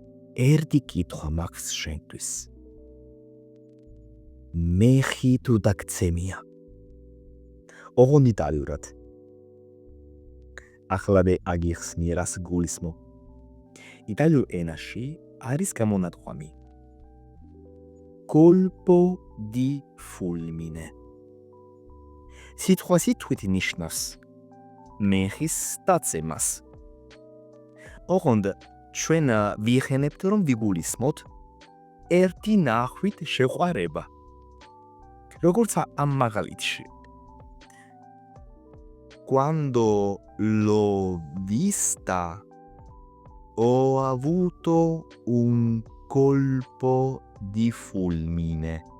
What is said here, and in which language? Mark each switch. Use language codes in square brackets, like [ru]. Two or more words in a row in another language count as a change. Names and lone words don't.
[ka] ერთი კითხვა მაქვს შენთვის. მე ხი თუ დაგცემია? ოღონდ იტალიურად. ახლა მე აგიხსნი რას გულისმო. იტალიურ ენაში არის გამონათქვამი. [it] colpo di fulmine. [ka] სიტყვა სიტყვით ნიშნავს მეხის დაცემას. ოღონდ ჩვენ ვიხენებთ რომ ვიგულისმოთ ერთი ნახვით შეყვარება. როგორც ამ მაგალითში. [it] Quando l'ho vista ho avuto un colpo di fulmine.